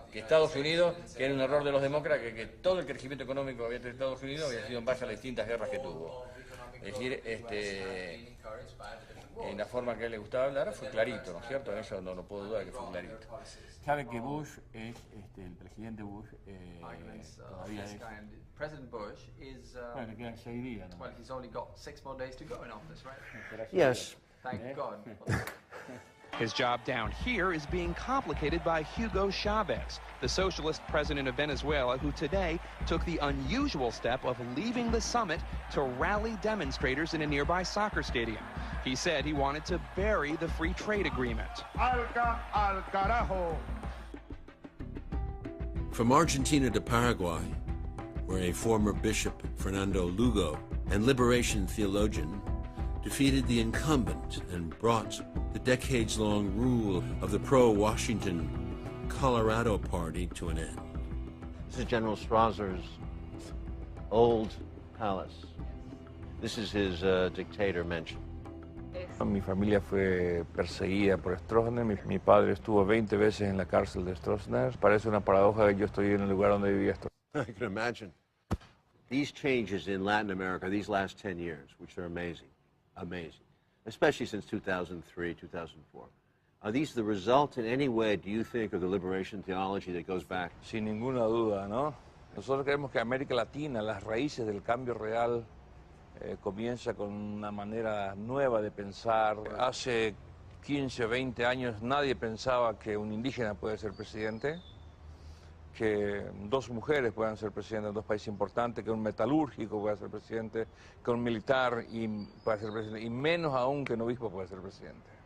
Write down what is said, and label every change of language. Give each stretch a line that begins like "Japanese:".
Spanish: Que Estados Unidos, que era un error de los demócratas, que todo el crecimiento económico que había tenido Estados Unidos había sido en base a las distintas guerras que tuvo. Es decir, en la forma que a él le gustaba hablar fue clarito, ¿no es cierto? En eso no puedo dudar que fue clarito. Sabe que Bush es, el presidente Bush, todavía es...
English: President Bush is,
Spanish: bueno, le quedan 6 días, ¿no?
English: well, he's only got 6 more days to go in office, right? Yes. Thank God. His job down here is being complicated by Hugo Chavez, the socialist president of Venezuela, who today took the unusual step of leaving the summit to rally demonstrators in a nearby soccer stadium. He said he wanted to bury the free trade agreement.
Spanish: Al carajo.
English: From Argentina to Paraguay, where a former bishop, Fernando Lugo, and liberation theologian defeated the incumbent and brought the decades-long rule of the pro-Washington Colorado Party to an end. This is General Strausser's old palace. This is his dictator mansion.
Spanish: Mi familia fue perseguida por Stroessner. Mi padre estuvo 20 veces en la cárcel de Stroessner. Parece una paradoja que yo estoy en el lugar donde vivía Stroessner.
English: I can imagine. These changes in Latin America, these last 10 years, which are amazing, especially since 2003, 2004. Are these the result in any way, do you think, of the liberation theology that goes back?
Spanish: Sin ninguna duda, ¿no? Nosotros creemos que América Latina, las raíces del cambio real, comienza con una manera nueva de pensar. Hace 15 o 20 años nadie pensaba que un indígena puede ser presidente, que 2 mujeres puedan ser presidentes en 2 países importantes, que un metalúrgico pueda ser presidente, que un militar pueda ser presidente, y menos aún que un obispo pueda ser presidente.